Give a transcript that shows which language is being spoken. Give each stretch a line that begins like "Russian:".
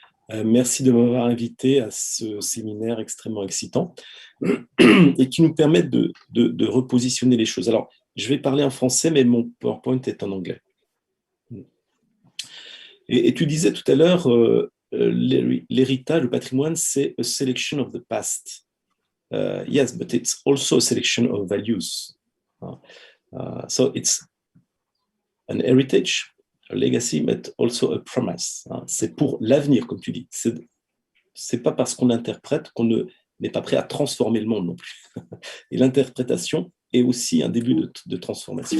French: Merci de m'avoir invité à ce séminaire extrêmement excitant et qui nous permet de repositionner les choses. Alors, je vais parler en français, mais mon PowerPoint est en anglais. Et tu disais tout à l'heure, l'héritage, le patrimoine, c'est
English: a selection of the past. Yes, but it's also a selection of values. So it's an heritage, a legacy, but also a promise.
French: C'est pour l'avenir, comme tu dis. C'est pas parce qu'on interprète qu'on n'est pas prêt à transformer le monde non plus. Et l'interprétation est aussi un début de transformation.